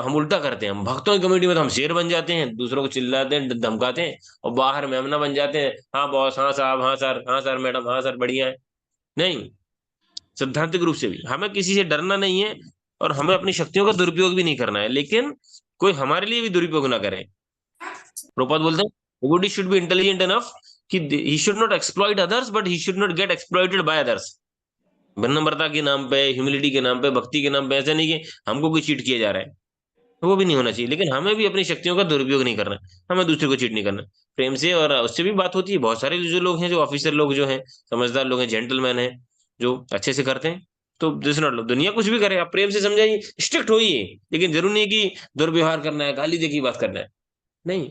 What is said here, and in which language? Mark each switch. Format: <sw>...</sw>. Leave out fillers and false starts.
<hi>हम उल्टा करते हैं, हम भक्तों की कम्युनिटी में तो हम शेर बन जाते हैं, दूसरों को चिल्लाते हैं, धमकाते हैं, और बाहर मेमना बन जाते हैं। हाँ बॉस, हाँ साहब, हाँ सर, हाँ सर मैडम, हाँ सर बढ़िया है। नहीं, सैद्धांतिक रूप से भी हमें किसी से डरना नहीं है, और हमें अपनी शक्तियों का दुरुपयोग भी नहीं करना है, लेकिन कोई हमारे लिए भी दुरुपयोग ना करे। प्रभुपाद बोलते हैं,</hi> <en>devotee should be intelligent enough कि he should not exploit others but he should not get exploited by others।</en> <hi>विनम्रता के नाम पे, ह्यूमिलिटी के नाम पे, भक्ति के नाम पे, ऐसा नहीं कि हमको कोई चीट किया जा रहा है, वो भी नहीं होना चाहिए। लेकिन हमें भी अपनी शक्तियों का दुरुपयोग नहीं करना, हमें दूसरे को चीट नहीं करना, प्रेम से। और उससे भी बात होती है, बहुत सारे जो लोग हैं, जो ऑफिसर लोग जो हैं, समझदार लोग हैं, जेंटलमैन हैं, जो अच्छे से करते हैं, तो दिस नॉट, दुनिया कुछ भी करे, आप प्रेम से समझाइए, स्ट्रिक्ट होइए, लेकिन जरूर नहीं कि दुर्व्यवहार करना है, गाली दे की बात करना है, नहीं।</hi>